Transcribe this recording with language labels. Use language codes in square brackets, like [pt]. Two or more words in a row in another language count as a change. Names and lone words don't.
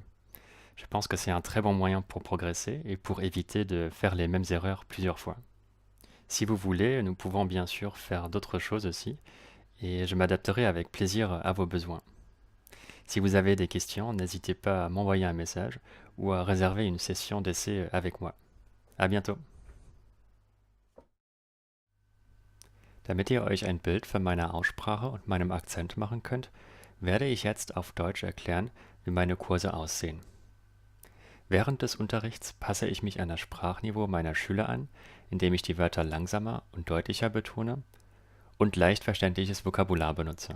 [fr] Je pense que c'est un très bon moyen pour progresser et pour éviter de faire les mêmes erreurs plusieurs fois. Si vous voulez, nous pouvons bien sûr faire d'autres choses aussi et je m'adapterai avec plaisir à vos besoins. Si vous avez des questions, n'hésitez pas à m'envoyer un message ou à réserver une session d'essai avec moi. À bientôt! [de] Damit ihr euch ein Bild von meiner Aussprache und meinem Akzent machen könnt, werde ich jetzt auf Deutsch erklären, wie meine Kurse aussehen. Während des Unterrichts passe ich mich an das Sprachniveau meiner Schüler an, indem ich die Wörter langsamer und deutlicher betone und leicht verständliches Vokabular benutze.